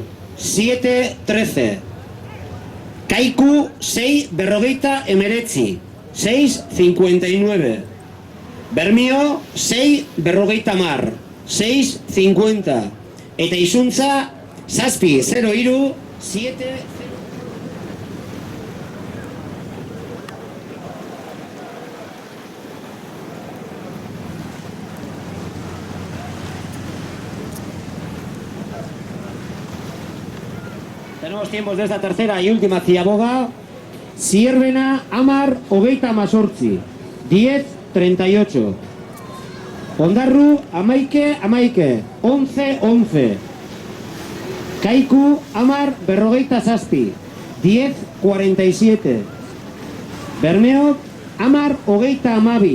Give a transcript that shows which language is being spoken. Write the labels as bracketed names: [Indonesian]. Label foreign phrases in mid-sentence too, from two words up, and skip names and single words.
[Basque] 7, 13. Kaiku, 6, 59. 6, 59. Bermio, 6, 50. 6, 50. Eta Izuntza, 6, 0, 7, [Spanish] Tenemos tiempos de esta tercera y última Ziaboga. Zierbena, 10, 28. 10, 38. Ondarru, 11, 11. Kaiku, 10, 57. 10, 47. Bermeo, 10, 12.